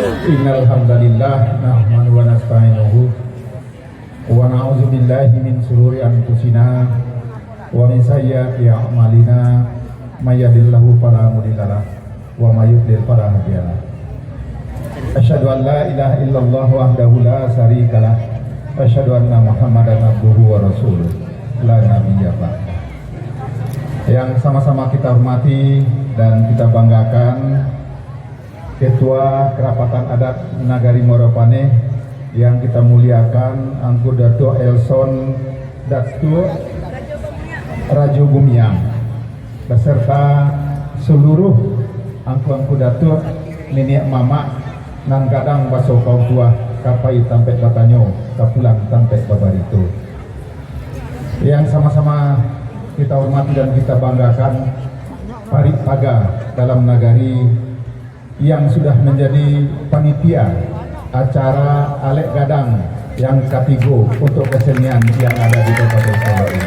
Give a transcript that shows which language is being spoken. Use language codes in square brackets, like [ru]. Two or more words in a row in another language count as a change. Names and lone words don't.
[ar] إن الحمد لله نحمده ونستعينه ونعوذ بالله من شرور أنفسنا ومن سيئات أعمالنا من يهده الله فلا مضل له ومن يضلل فلا هادي له. أشهد أن لا إله إلا الله وحده لا شريك له وأشهد أن محمدا عبده ورسوله لا نبي بعد. [id] Yang sama-sama kita hormati dan kita banggakan Ketua Kerapatan Adat Nagari Moropaneh yang kita muliakan Angku Datuk Elson Datuk Rajo Gumiang beserta seluruh angku-angku Datuk, [min] nenek mama nan kadang baso kaum tua kapai tampek batanyo kapulang tampek babarito. [id] Yang sama-sama kita hormati dan kita banggakan Parit Paga dalam nagari yang sudah menjadi panitia acara Alek Gadang yang ketiga untuk kesenian yang ada di Kabupaten Solo ini.